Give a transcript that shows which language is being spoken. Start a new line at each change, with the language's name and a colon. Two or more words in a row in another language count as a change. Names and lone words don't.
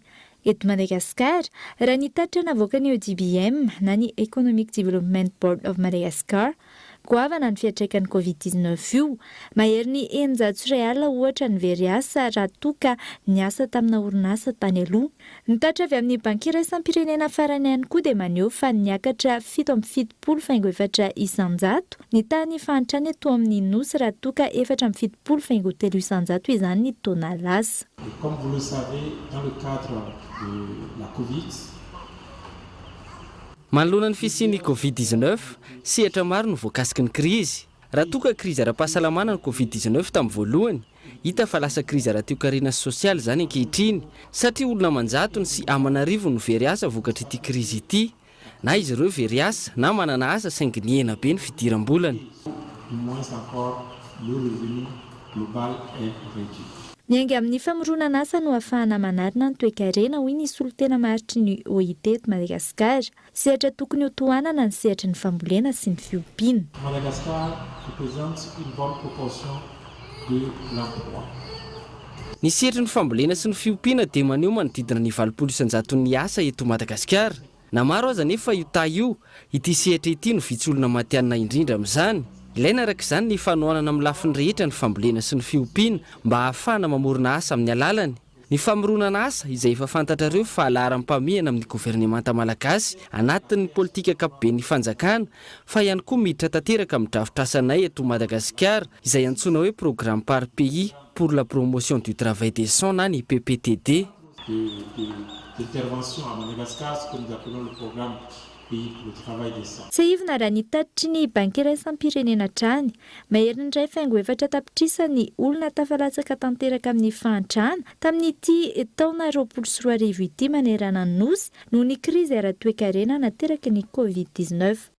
Malagasy: Eto Madagasikara, raha nitatitra navoaka ny ODBM na ny Economic Development Board of Madagascar, goavana ny fiatraikan'ny Covid-19 io, mahery ny R100 ohatra ny very asa raha toka ny asa tamina orinasa tany aloha. Nitatra avy amin'ny banky iraisam-pirenena farany ihany koa dia maneho fa niakatra 7.7% ny tany fahantrany eto amin'ny nosy raha toka 4.3% izany ny taona lasa.
French: Comme vous le savez, dans le cadre de la Covid,
Malagasy: manoloana ny fisian'ny Covid-19, sehatra maro no voakasiky ny krizy. Raha toka krizy ara-pahasalamana ny Covid-19 tamin'ny voalohany, hita fa lasa krizy ara-toe-karena sosialy zany ankehitriny, satria olona manjatony sy aman'arivo no very asa vokatra ity krizy ity, na izy ireo very asa na manana asa saingy niena be ny fidiram-bolany.
French: moins encore, le revenu global est réduit.
Malagasy: Miainga amin'ny famoronana asa no ahafahana manarina ny toe-karena hoy ny solotena maharitry ny OIT eto Madagasikara. Sehatra tokony ho tohanana ny sehatra ny fambolena sy ny fiompiana.
French: Madagascar représente une bonne proportion de l'emploi.
Malagasy: Ny sehatra ny fambolena sy ny fiompiana dia maneho manodidina ny 900 ny asa eto Madagasikara. Na maro aza nefa io io, ity sehatra ity no vitsolona matianina indrindra amin'izany. Ilaina araka izany ny fanohanana amin'ny lafiny rehetra ny fambolena sy ny fiompiana mba ahafahana mamorona asa amin'ny alalany. Ny famoronana asa izay efa fantatrareo fa laharam-pamehana amin'ny governemanta malagasy anatin'ny politika ankapobeny fanjakana, fa ihany koa miditra tanteraka amin'ny drafitrasanay eto Madagasikara izay antsoina hoe
French: programme par pays pour la promotion du travail décent
Malagasy: na ny PPTD.
French: D'intervention à Madagascar, ce que nous appelons le programme pays pour le travail décent.
Malagasy: Tsy ivona raha nitatitry ny banky iraisam-pirenena trany, mahery ny iray faingo efatra tapitrisa ny olona tafalatsaka tanteraka amin'ny fahantrana tamin'ity taona 2020 ity manerana ny nosy noho ny krizy ara-toe-karena nateraky ny Covid-19.